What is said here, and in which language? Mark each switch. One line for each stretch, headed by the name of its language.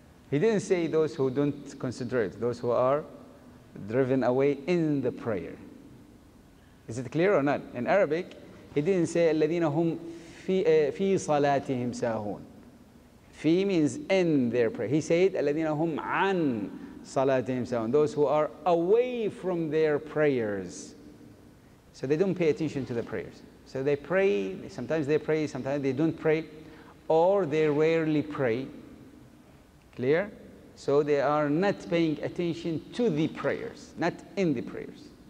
English: He didn't say those who don't concentrate, those who are driven away in the prayer. Is it clear or not? In Arabic, he didn't say
Arabic: الَّذِينَ هُمْ فِي صَلَاتِهِمْ سَاهُونَ.
English: Fi means in their prayer. He said
Arabic: الَّذِينَ هُمْ عَنْ صَلَاتِهِمْ سَاهُونَ.
English: Those who are away from their prayers. So they don't pay attention to the prayers. So they pray, sometimes they don't pray, or they rarely pray. Clear? So they are not paying attention to the prayers, not in the prayers.